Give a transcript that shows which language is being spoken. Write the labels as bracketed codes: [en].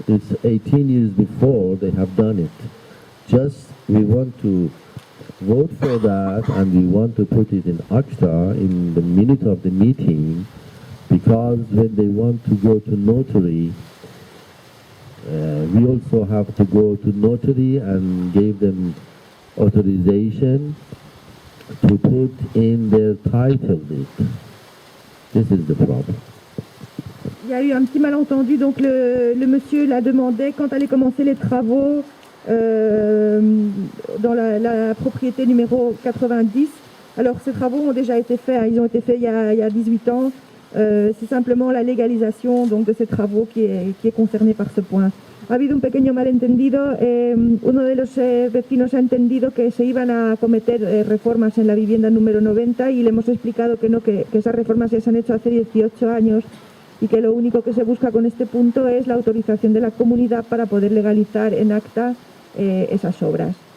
[en] It's 18 years before they have done it. Just we want to vote for that, and we want to put it in acta in the minute of the meeting, because when they want to go to notary, we also have to go to notary and give them authorization to put in their title deed. This is the problem. [fr] Il y a eu un petit malentendu, donc le monsieur l'a demandé quand allaient commencer les travaux dans la propriété numéro 90. Alors ces travaux ont déjà été faits, hein, ils ont été faits il y a 18 ans. C'est simplement la legalización donc, de ces travaux qui est concernée par ce point. [es] Ha habido un pequeño malentendido. Uno de los vecinos ha entendido que se iban a cometer reformas en la vivienda número 90 y le hemos explicado que no, que esas reformas ya se han hecho hace 18 años y que lo único que se busca con este punto es la autorización de la comunidad para poder legalizar en acta esas obras.